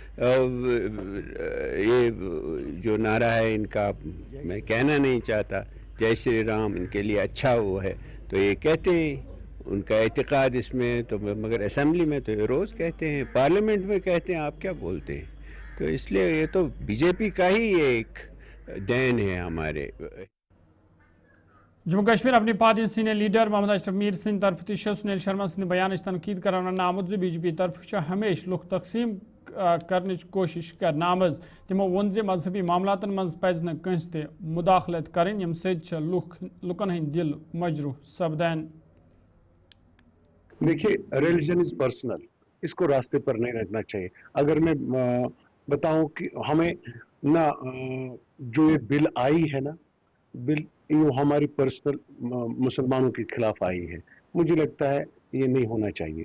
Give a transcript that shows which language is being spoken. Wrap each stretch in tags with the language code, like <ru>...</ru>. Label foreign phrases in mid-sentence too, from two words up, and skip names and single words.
<ur>یہ جو نعرہ ہے ان کا میں کہنا نہیں چاہتا, جے شری رام ان کے لیے اچھا وہ ہے تو یہ کہتے ہیں, ان کا اعتقاد اس میں, تو مگر اسمبلی میں تو یہ روز کہتے ہیں, پارلیمنٹ میں کہتے ہیں, آپ کیا بولتے ہیں. تو اس لیے یہ تو بی جے پی کا ہی ایک دین ہے ہمارے.</ur> <ks>جموں کشمیر اپنی پارٹی سینئر لیڈر محمد اشرف میر سند طرف تہ سنیل شرما سند بیان تنقید کران ون آمت بی جے پی طرف ہمیشہ لوک تقسیم کرنے کوشش کرنا آمز. تمو ون مذہبی معاملات مز پز نہ کنس تہ مداخلت کریں یم ست لکن ہند دل مجروح سپدان.</ks> <ur>دیکھیے,</ur> <en>religion is personal,</en> <ur>اس کو راستے پر نہیں رکھنا چاہیے. اگر میں بتاؤں کہ ہمیں نہ جو یہ بل آئی ہے نا, بل ہماری پرسنل مسلمانوں کے خلاف آئی ہے, مجھے لگتا ہے یہ نہیں ہونا چاہیے.</ur>